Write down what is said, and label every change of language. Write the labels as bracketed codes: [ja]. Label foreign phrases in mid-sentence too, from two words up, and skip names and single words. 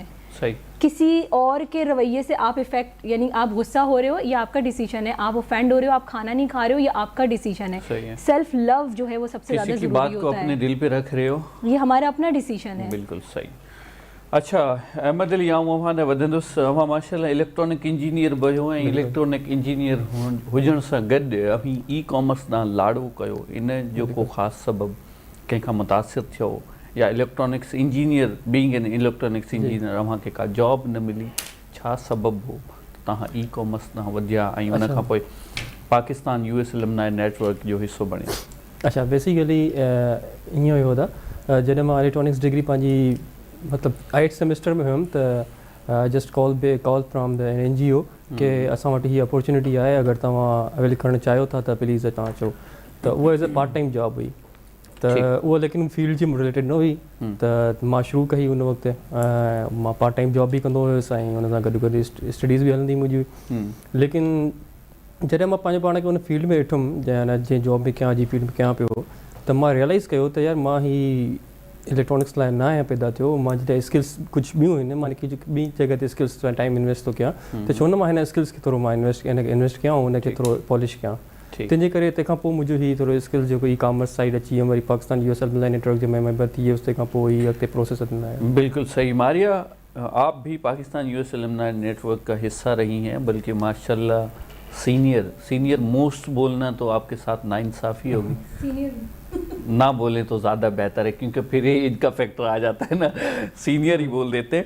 [ur] کسی اور کے رویے سے آپ افیکٹ, یعنی آپ غصہ ہو رہے ہو یہ آپ کا ڈیسیشن ہے, آپ اوفینڈ ہو رہے ہو, آپ کھانا نہیں کھا رہے ہو یہ آپ کا ڈیسیشن ہے. [en] self love [ur] جو ہے وہ سب سے زیادہ ضروری ہوتا ہے. کسی کی بات کو اپنے دل پہ رکھ رہے ہو, یہ ہمارا اپنا ڈیسیشن ہے. بالکل صحیح. اچھا احمد علی نے [sd] ودندس ماشاءاللہ [en] electronic engineer [sd] بھیو ऐं [en] electronic engineer [sd] हुजण सां गॾु अभी [en] e commerce [sd] ॾांहुं लाड़ो कयो, इन जो को ख़ासि सबबु कंहिंखां मुतासिर थियो या [en] electronics engineer being an electronics engineer [sd] अव्हांखे का जॉब न मिली, छा सबबु हो तव्हां [en] e commerce [sd] ॾांहुं वधिया ऐं उन खां पोइ पाकिस्तान US एलुमनाई नेटवर्क जो हिसो बणिया? अच्छा बेसिकली ईअं हुयो त जॾहिं मां इलेक्ट्रॉनिक्स डिग्री पंहिंजी मतलब 8th सेमेस्टर में हुयमि त [en] just call from the NGO [sd] कि असां वटि हीअ अपॉर्चुनिटी आहे, अगरि तव्हां अवेल करणु चाहियो था त प्लीज़ तव्हां अचो. त उहा [en] as a part time job [sd] हुई, त उहा लेकिन फील्ड जी रिलेटेड न हुई, त मां शुरू कई उन वक़्तु. मां [en] part time job [sd] बि कंदो हुयुसि ऐं हुन सां गॾु गॾु स्टडीज़ बि हलंदी मुंहिंजी. लेकिन जॾहिं मां पंहिंजे पाण खे उन फील्ड में ॾिठुमि जंहिं जॉब में कयां, जी फील्ड में कयां पियो, त मां रियलाइज़ कयो त यार मां ही इलेक्ट्रॉनिक्स लाइ न आहियां पैदा थियो. मां जॾहिं स्किल्स कुझु ॿियूं आहिनि, मां ॿी जॻह ते [en] skills time invest [sd] थो कयां, त छो न मां हिन स्किल्स खे थोरो मां इन्वेस्ट कयां ऐं हुनखे थोरो पॉलिश कयां. तंहिंजे करे तंहिंखां पोइ मुंहिंजो हीउ थोरो स्किल्स जेको [en] e commerce side [sd] अची वियुमि, वरी पाकिस्तान US एलुमनाई नेटवर्क जे में मेंबर थी वियुसि, तंहिंखां पोइ ई अॻिते प्रोसेस हलंदा आहिनि. [ur] بالکل صحیح. ماریہ، آپ بھی پاکستان US ایلومنائی نیٹ ورک کا حصہ رہی ہیں، بلکہ ماشاءاللہ [en] senior most [ur] بولنا تو آپ کے ساتھ ناانصافی ہوگی. نہ بولے تو زیادہ بہتر ہے، کیونکہ پھر ایج کا فیکٹر آ جاتا ہے نا، سینیئر ہی بول دیتے ہیں.